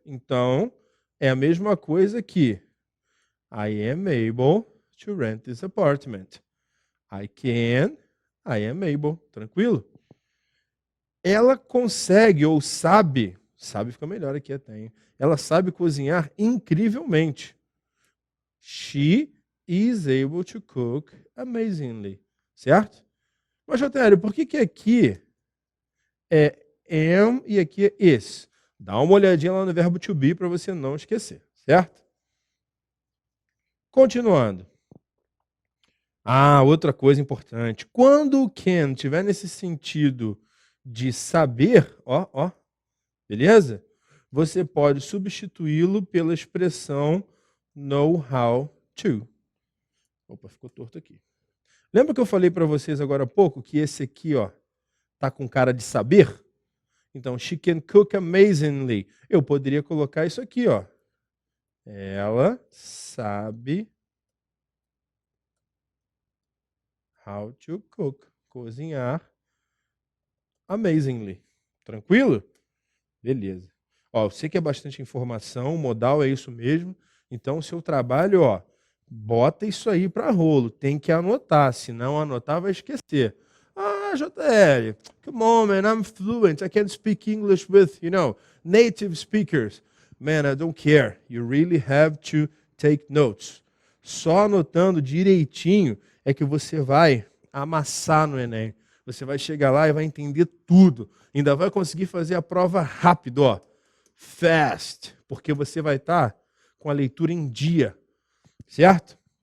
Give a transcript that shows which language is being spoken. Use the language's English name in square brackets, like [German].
[Portuguese] Então, é a mesma coisa que [English] I am able to rent this apartment. I am able. [Portuguese] Tranquilo? Ela consegue ou sabe fica melhor aqui até, hein? Ela sabe cozinhar incrivelmente. [English] She is able to cook amazingly. [Portuguese] Certo? Mas, Jotério, por que aqui é am e aqui é is? Dá uma olhadinha lá no verbo to be para você não esquecer, certo? Continuando. Outra coisa importante. Quando o can estiver nesse sentido de saber, beleza? Você pode substituí-lo pela expressão [English] know how to. [Portuguese] Opa, ficou torto aqui. Lembra que eu falei para vocês agora há pouco que esse aqui, ó, tá com cara de saber? [English] Então, she can cook amazingly. [Portuguese] Eu poderia colocar isso aqui, ó. Ela sabe [English] how to cook. [Portuguese] Cozinhar amazingly. Tranquilo? Beleza. Ó, eu sei que é bastante informação, o modal é isso mesmo. Então, o seu trabalho, ó, bota isso aí para rolo. Tem que anotar, se não anotar vai esquecer. [English] JL, come on, man, I'm fluent. I can speak English with, native speakers. Man, I don't care. You really have to take notes. [Portuguese] Só anotando direitinho é que você vai amassar no Enem. Você vai chegar lá e vai entender tudo. Ainda vai conseguir fazer a prova rápido, ó. Fast. Porque você vai estar com a leitura em dia. Certo?